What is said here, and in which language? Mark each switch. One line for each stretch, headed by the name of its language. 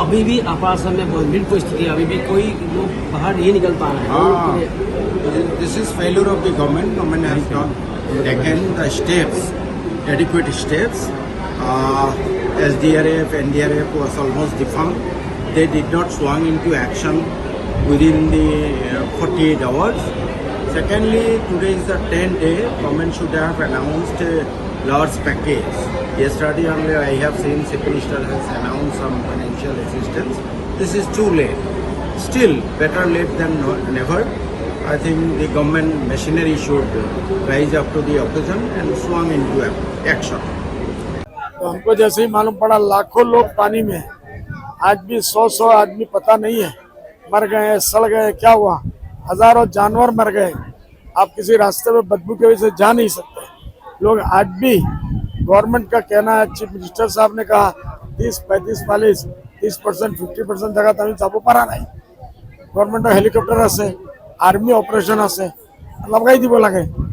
Hindi: अभी भी अपर असम में गंभीर परिस्थिति, अभी भी कोई लोग बाहर नहीं निकल पा रहे हैं।
English: हाँ, this is failure of the government. Government has not taken the steps, adequate steps, SDRF, NDRF was almost defunct. They did not swung into action within the 48 hours. Secondly, today is the 10th day. Government should have announced a large package. Yesterday only I have seen Chief Minister has announced some financial assistance. This is too late. Still, better late than never. I think the government machinery should rise up to the occasion and swung into action.
Hindi: तो हमको जैसे ही मालूम पड़ा लाखों लोग पानी में हैं। आज भी 100 आदमी पता नहीं है, मर गए, सड़ गए, क्या हुआ, हजारों जानवर मर गए। आप किसी रास्ते में बदबू की वजह से जा नहीं सकते। लोग आज भी, गवर्नमेंट का कहना है, चीफ मिनिस्टर साहब ने कहा 30, 35, 40, 30%, 50% जगह तभी चापो पारा नहीं।
Assamese: गवर्नमेंट हेलिकॉप्टर আছে, आर्मी ऑपरेशन আছে, লগাই দিব লাগে।